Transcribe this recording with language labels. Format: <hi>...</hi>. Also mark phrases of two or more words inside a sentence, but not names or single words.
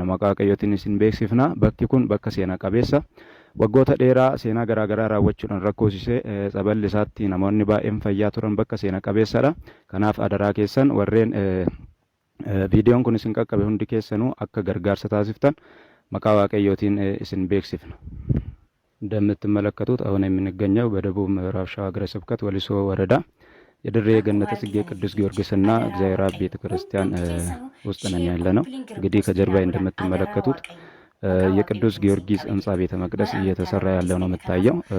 <om>Maqaa Waaqayyootiin isin beeksifna. Bakki kun bakka seenaa qabeessa waggoota dheeraa seenaa garaagaraa raawwachuudhaan rakkoosisee saballi isaatti namoonni baay'een fayyaa turan bakka seenaa qabeessadha. Kanaaf adaraa keessan warreen viidiyoon kun isin qaqqabe hundi keessanuu akka gargaarsa taasiftan maqaa Waaqayyootiin isin beeksifna.</om> <am>እንደምትመለከቱት አሁን የምንገኘው በደቡብ ምዕራብ ሸዋ ሀገረ ስብከት ወሊሶ ወረዳ የድሬ ገነተ ጽጌ ቅዱስ ጊዮርጊስና እግዚአብሔር አብ ቤተክርስቲያን ውስጥ ነን ያለነው። እንግዲህ ከጀርባ እንደምትመለከቱት የቅዱስ ጊዮርጊስ ህንጻ ቤተ መቅደስ እየተሰራ ያለው ነው የምታየው።</am>